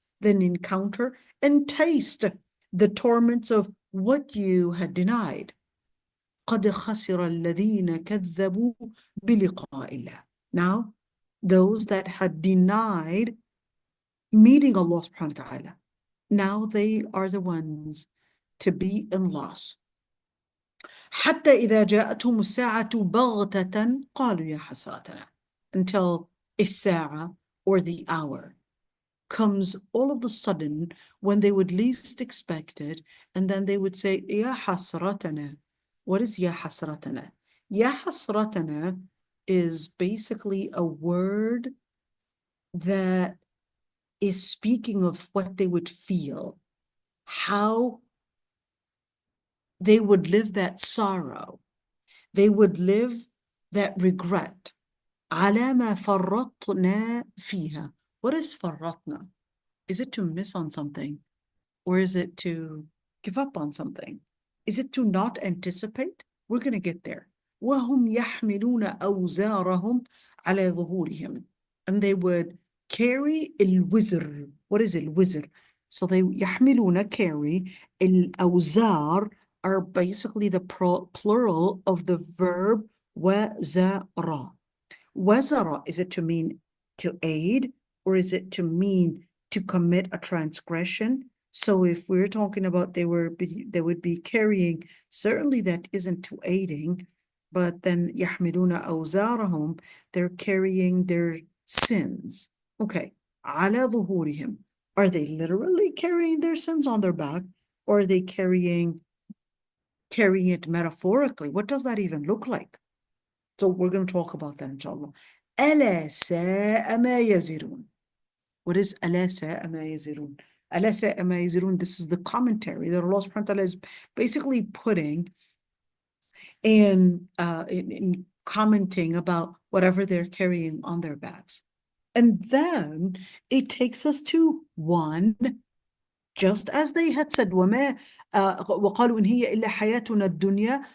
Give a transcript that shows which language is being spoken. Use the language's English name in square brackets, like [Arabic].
[English] Then encounter and taste the torments of what you had denied. [Arabic] قَدْ خَسِرَ الَّذِينَ كَذَّبُوا بِلِقَاءِ اللَّهِ. [English] Now, those that had denied meeting Allah subhanahu wa ta'ala, now they are the ones to be in loss. [Arabic] حتى إذا جاءتهم الساعة بغتة قالوا يا حسرتنا. [English] Until الساعة or the hour comes all of a sudden when they would least expect it, and then they would say [Arabic] يا حسرتنا. [English] What is [Arabic] يا حسرتنا? [English] يا حسرتنا is basically a word that is speaking of what they would feel, how they would live that sorrow, they would live that regret. [Arabic] على ما فرطنا فيها. [English] What is فرطنا? Is it to miss on something? Or is it to give up on something? Is it to not anticipate? We're going to get there. [Arabic] وهم يحملون أوزارهم على ظهورهم. [English] And they would carry الوزر. What is الوزر? So they يحملون, carry. الأوزار are basically the plural of the verb وزر. وزر, is it to mean to aid, or is it to mean to commit a transgression? So if we're talking about they would be carrying, certainly that isn't to aiding, but then [Arabic] يحملون أوزارهم, [English] they're carrying their sins. Okay, [Arabic] على ظهورهم. [English] Are they literally carrying their sins on their back, or are they carrying it metaphorically? What does that even look like? So we're going to talk about that, inshallah. [Arabic] ألا ساء ما يزرون. [English] What is [Arabic] ألا ساء ما يزرون? ألا ساء ما يزرون. [English] This is the commentary that Allah subhanahu wa ta'ala is basically putting in commenting about whatever they're carrying on their backs. And then it takes us to one, just as they had said, [Arabic] وَمَا وَقَالُوا إِنْ هِيَ إِلَّا حَيَاتُنَا الدُّنْيَا.